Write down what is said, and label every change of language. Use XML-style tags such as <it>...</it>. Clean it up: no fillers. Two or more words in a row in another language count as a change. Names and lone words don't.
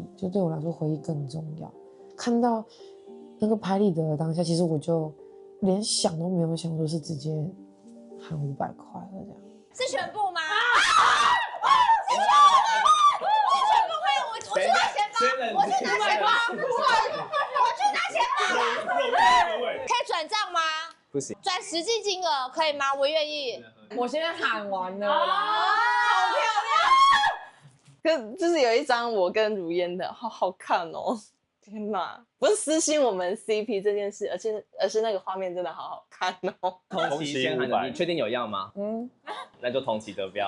<zh>就对我來說，回憶更重要。看到那個拍立得的當下，其實我就連想都沒有想，就是直接喊500塊了這樣。是全部嗎？是全部吗？是全部吗？我去拿錢包，我去拿錢包，我去拿錢包。可以轉賬嗎？不行，轉實際金額可以嗎？我願意。我現在喊完了啦，好漂亮！可就是有一張我跟如煙的，好好看哦！天哪，不是私信我們 CP 這件事，而是那個畫面真的好好看哦。同期先喊的，你確定有要嗎？那就同期得標。</zh>